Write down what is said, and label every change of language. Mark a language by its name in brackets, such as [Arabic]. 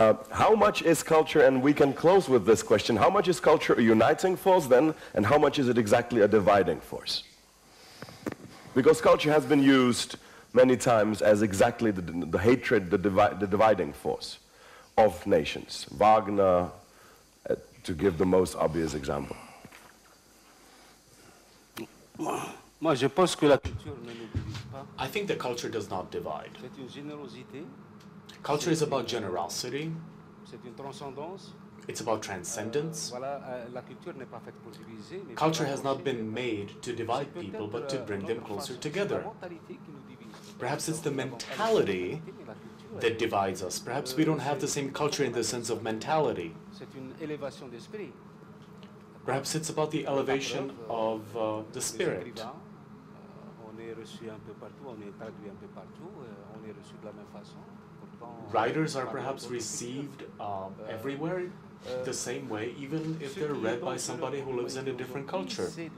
[English] How much is culture, and we can close with this question, how much is culture a uniting force then, and how much is it exactly a dividing force? Because culture has been used many times as exactly the hatred, the dividing force of nations. Wagner, to give the most obvious example. [French] Moi, je pense que la culture ne nous divise pas. [English] I think that culture does not divide. [French] C'est une générosité. [English] Culture is about generosity. [French] C'est une transcendance. [English] It's about transcendence. [French] Voilà, la culture n'est pas faite pour diviser. Mais [English] culture has not been made to divide people, but to bring them closer together. Perhaps it's the mentality that divides us. Perhaps we don't have the same culture in the sense of mentality. [French] C'est une élévation d'esprit. [English] Perhaps it's about the elevation of the spirit. [French] On est reçu un peu partout, on est traduit un peu partout, on est reçu de la même façon. [English] Writers are perhaps received everywhere the same way, even if they're read by somebody who lives in a different culture.